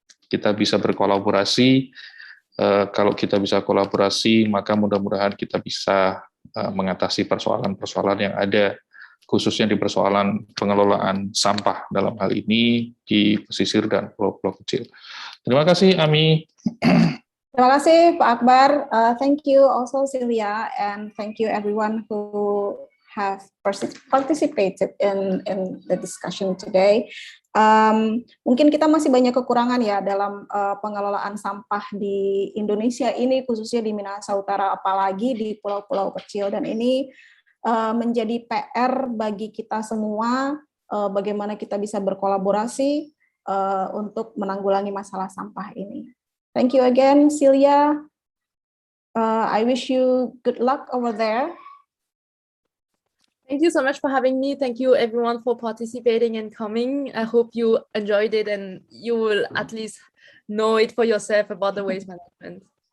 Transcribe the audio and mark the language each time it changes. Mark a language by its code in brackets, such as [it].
[id] Kita bisa berkolaborasi. Kalau kita bisa kolaborasi, maka mudah-mudahan kita bisa mengatasi persoalan-persoalan yang ada, khususnya di persoalan pengelolaan sampah dalam hal ini di pesisir dan pulau-pulau kecil. Terima kasih, Ami. Terima kasih, Pak Akbar. [en] Thank you also, Celia, and thank you everyone who have participated in the discussion today. [id] Mungkin kita masih banyak kekurangan ya dalam pengelolaan sampah di Indonesia ini, khususnya di Minahasa Utara, apalagi di pulau-pulau kecil, dan ini menjadi PR bagi kita semua, bagaimana kita bisa berkolaborasi untuk menanggulangi masalah sampah ini. [en] Thank you again, Celia. I wish you good luck over there. Thank you so much for having me. Thank you everyone for participating and coming. I hope you enjoyed it and you will at least know it for yourself about the waste management.